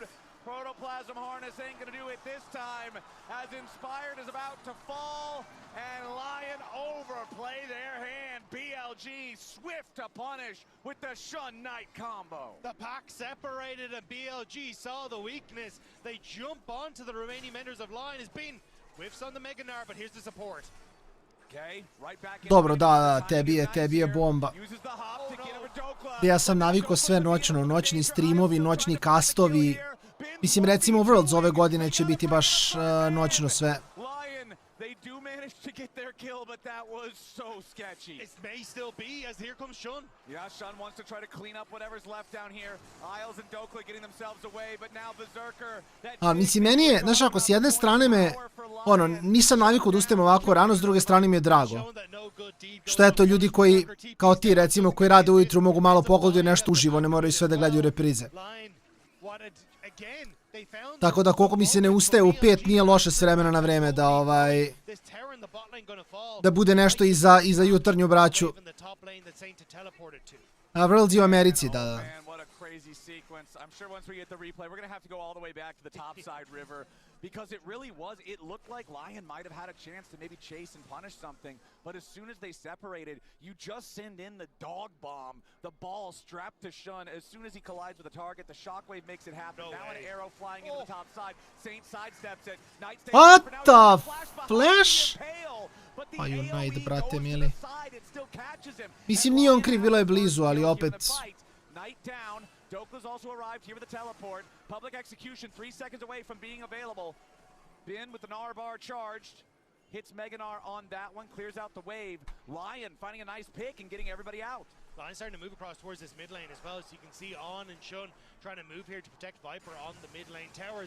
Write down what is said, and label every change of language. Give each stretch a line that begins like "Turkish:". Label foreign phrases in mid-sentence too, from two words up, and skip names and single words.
English: Protoplasm Harness ain't gonna do it this time, as Inspired is about to fall, and LYON overplay their hand. BLG swift to punish with the Shun Knight combo. The pack separated and BLG saw the weakness. They jump onto the remaining members of LYON. Has been whiffs on the Meganar, but here's the support.
Serbian: Dobro, da, tebi je bomba. Ja sam navikao sve noćno, noćni streamovi, noćni castovi. Mislim, recimo Worlds ove godine će biti baš noćno sve.
English: They do manage to get their kill, but that was so sketchy. It may still be, as here comes Shun. Yeah, Shun wants to try to clean up whatever's left down here. Isles and Dokla getting themselves away, but now Berserker...
Serbian: Mislim, meni je, znaš ako, s jedne strane me, nisam navikao da ustajem ovako rano, s druge strane mi je drago. Što eto, ljudi koji, kao ti recimo, koji rade ujutru, mogu malo pogledati nešto uživo, ne moraju sve da gledaju reprize. Tako da koliko mi se ne ustaje u 5, nije loše s vremena na vreme da bude nešto i za jutarnju braću. Vrlzi u Americi, da.
English: Man, what a crazy sequence. I'm sure once we get the replay, we're going to have to go all the way back to the topside river because it really was, it looked like LYON might have had a chance to maybe chase and punish something, but as soon as they separated, you just send in the dog bomb, the ball strapped to Shun. As soon as he collides with the target, the shockwave makes it happen. Now an arrow flying into the top side. Saint sidesteps it. Knight stays What for now. the Flash?
Serbian: Pa Unite, brate mili. Mislim, nije on kriv, bilo je blizu, ali opet...
English: Knight down. Dokla's also arrived here with the teleport. Public execution 3 seconds away from being available. Bin with the Gnar bar charged. Hits Meganar on that one, clears out the wave. LYON finding a nice pick and getting everybody out. LYON starting to move across towards this mid lane as well, so you can see On and Shun trying to move here to protect Viper on the mid lane towers.